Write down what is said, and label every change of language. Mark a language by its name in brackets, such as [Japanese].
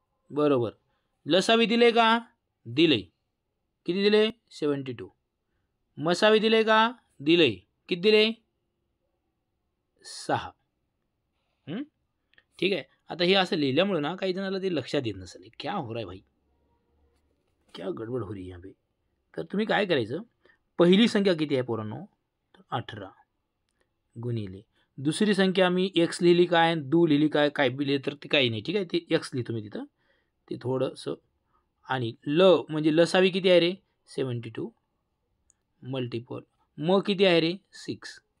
[Marathi] बरोबर. लसावी दिले का? दिले. किती दिले? 72. मसावी दिले का? दिले. किती दिले? 6. ठीक आहे. आता हे असं लिहिल्यामुळे ना काही जणांना ते लक्षात येत नसेल. [Hindi] क्या हो रहा है भाई, क्या गडबड हो रही है यहाँ पे. [Marathi] तर तुम्ही काय करायचं, पहिली संख्या किती आहे पोरांनो? तर 18 गुणिले दुसरी संख्या मी एक्स लिहिली काय, दू लिहिली काय, काय बी लिहिली तर ते काही नाही. ठीक आहे, ते एक्स लिहितो मी तिथं, ते थोडंसं. आणि ल म्हणजे लसावी किती आहे रे? 72 मल्टिपल म किती आहे रे? 6.